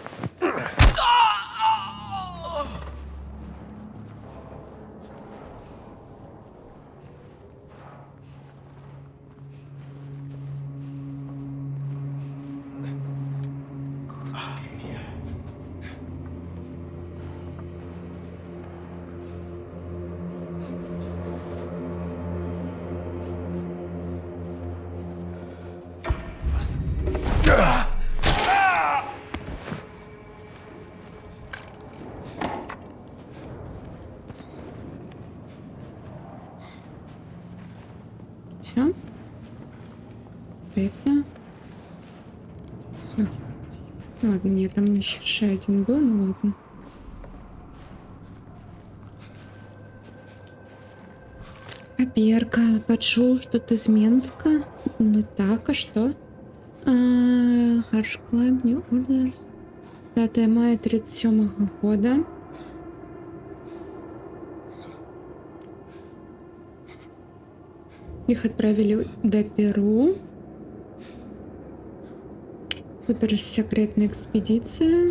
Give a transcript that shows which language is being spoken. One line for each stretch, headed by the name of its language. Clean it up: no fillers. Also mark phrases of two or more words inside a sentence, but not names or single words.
German: Ach, gib mir. Was?
Ukrainian: Все? Здається. Все. Ладно, ні, там ще один був, ну ладно. Коперка, почув,
Russian: что ты из Минска. Ну так, а что?
English: Harsh Climb, New Orders.
Russian: 5 мая 37 года. Их отправили до Перу. Суперсекретная экспедиция.